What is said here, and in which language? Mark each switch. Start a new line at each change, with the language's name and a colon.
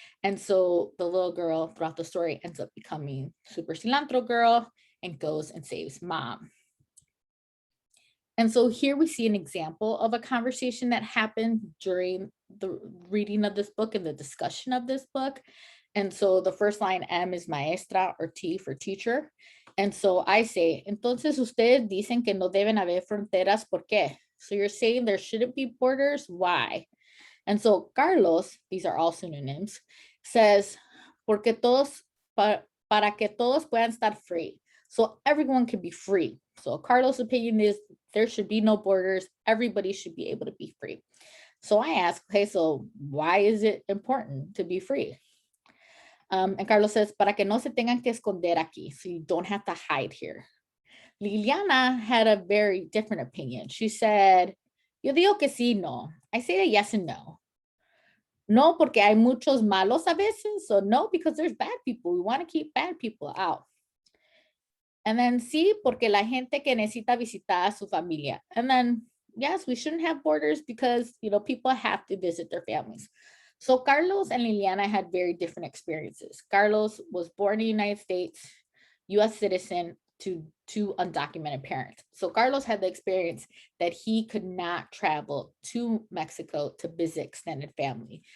English: And so the little girl throughout the story ends up becoming Super Cilantro Girl and goes and saves mom. And so here we see an example of a conversation that happened during the reading of this book and the discussion of this book. And so the first line, M, is maestra, or T for teacher. And so I say,
Spanish: entonces ustedes dicen que no deben haber fronteras, ¿por qué?
English: So you're saying there shouldn't be borders, why? And so Carlos, these are all synonyms, says,
Spanish: porque todos, para que todos puedan estar
English: free. So everyone can be free. So Carlos' opinion is there should be no borders. Everybody should be able to be free. So I ask, okay, so why is it important to be free? And Carlos says,
Spanish: para que no se tengan que esconder aquí.
English: So you don't have to hide here. Liliana had a very different opinion. She said,
Spanish: yo digo que sí, no.
English: I say that yes and no.
Spanish: No, porque hay muchos malos a veces.
English: So no, because there's bad people. We want to keep bad people out. And then
Spanish: sí, porque la gente que necesita visitar a su familia.
English: And then yes, we shouldn't have borders because, people have to visit their families. So Carlos and Liliana had very different experiences. Carlos was born in the United States, US citizen, to two undocumented parents. So Carlos had the experience that he could not travel to Mexico to visit extended family.